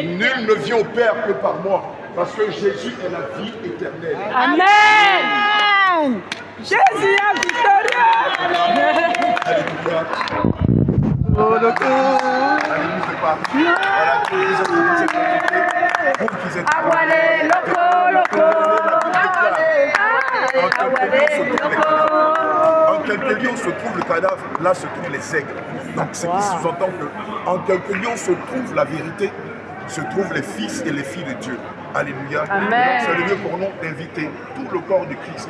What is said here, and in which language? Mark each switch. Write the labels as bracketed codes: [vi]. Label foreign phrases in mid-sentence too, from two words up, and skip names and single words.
[fr] Nul ne vient au Père que par moi, parce que Jésus est la vie éternelle. Amen. Jésus est victorieux. Alléluia. Alléluia, c'est pas. Voilà, vous êtes invités. Vous qui êtes Awale, loco, loco. En quelques lieux, se trouve le cadavre, là se trouvent les aigles. Donc, ce qui sous-entend qu'en quelques lieux se trouve la vérité, se trouvent les fils et les filles de Dieu. Alléluia. C'est le lieu pour nous d'inviter tout le corps de Christ.